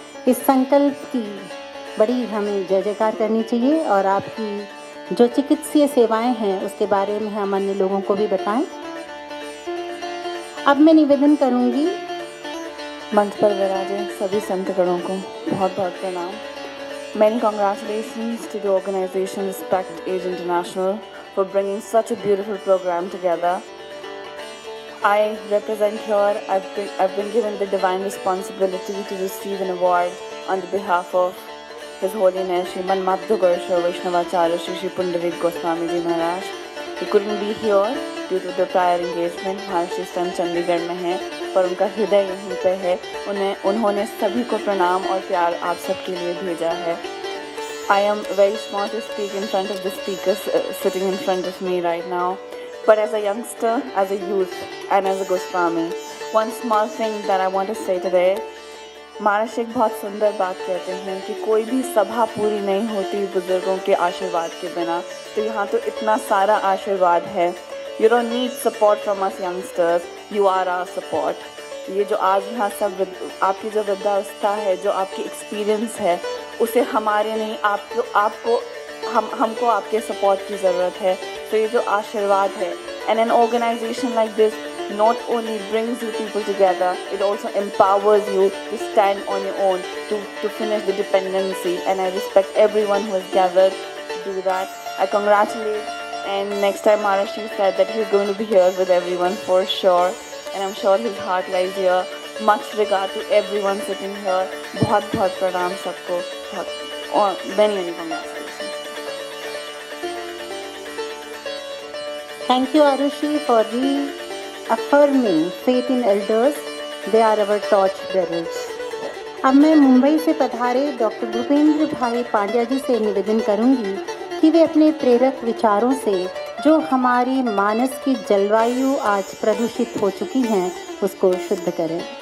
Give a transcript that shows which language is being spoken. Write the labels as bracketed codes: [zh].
[hi] इस संकल्प की बड़ी हमें जय जयकार करनी चाहिए, और आपकी जो चिकित्सीय सेवाएं हैं उसके बारे में हम अन्य लोगों को भी बताएं। अब मैं निवेदन करूंगी, मंच पर विराजे सभी संतगणों को बहुत बहुत प्रणाम। [en] Many congratulations to the organization Respect Age International for bringing such a beautiful program together. I represent here, I've been given the divine responsibility to receive an award on the behalf of His Holiness Shriman Madhya Vaishnavacharya Shri Pundarik Goswami Ji Maharaj. He couldn't be here due to the prior engagement, Maharshi [hi] इस time Chandigarh में है, पर उनका हृदय यहीं पे है। उन्होंने सभी को प्रणाम और प्यार आप सबके लिए भेजा है। [en] I am very small to speak in front of the speakers sitting in front of me right now, but as a youngster, as a youth, and as a Goswami, one small thing that I want to say today, [hi] महाराज एक बहुत सुंदर बात कहते हैं कि कोई भी सभा पूरी नहीं होती बुजुर्गों के आशीर्वाद के बिना। तो यहाँ तो इतना सारा आशीर्वाद है। [en] You don't need support from us youngsters, you are our support. [hi] ये जो आज यहाँ सब आपकी जो वृद्धावस्था है, जो आपकी एक्सपीरियंस है, उसे हमारे नहीं, हमको आपके सपोर्ट की ज़रूरत है। तो ये जो आशीर्वाद है, [en] and an organization like this not only brings you people together, it also empowers you to stand on your own, to finish the dependency. And I respect everyone who has gathered to do that. I congratulate, and next time Maharashi said that he's going to be here with everyone for sure, and I'm sure his heart lies here. Much regard to everyone sitting here. [hi] बहुत बहुत प्रणाम सबको, बहुत और [en] many many congratulations. Thank you, Arushi, for reaffirming faith in elders. They are our torch bearers. [hi] अब मैं मुंबई से पधारे डॉक्टर भूपेंद्र भाई पांड्या जी से निवेदन करूंगी कि वे अपने प्रेरक विचारों से जो हमारी मानस की जलवायु आज प्रदूषित हो चुकी हैं उसको शुद्ध करें।